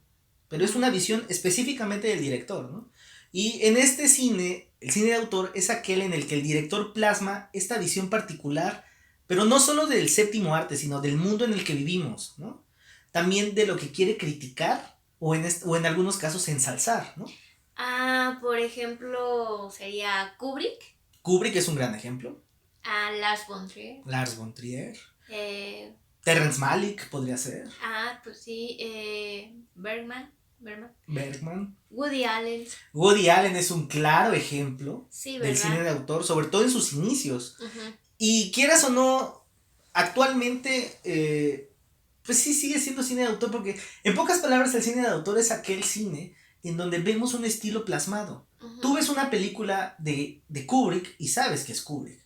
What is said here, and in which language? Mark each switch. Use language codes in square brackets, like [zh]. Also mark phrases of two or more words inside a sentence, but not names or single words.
[es] Pero es una visión específicamente del director, ¿no? Y en este cine, el cine de autor es aquel en el que el director plasma esta visión particular, pero no solo del séptimo arte, sino del mundo en el que vivimos, ¿no? También de lo que quiere criticar o en algunos casos ensalzar, ¿no? Ah, por ejemplo, sería Kubrick. Kubrick es un gran ejemplo. Ah, Lars von Trier. Lars von Trier. Terrence Malick podría ser. Ah, pues sí. Bergman. Woody Allen. Woody Allen es un claro ejemplo sí, del cine de autor, sobre todo en sus inicios. Y quieras o no, actualmente, pues sí sigue siendo cine de autor, porque en pocas palabras el cine de autor es aquel cine en donde vemos un estilo plasmado. Tú ves una película de Kubrick y sabes que es Kubrick.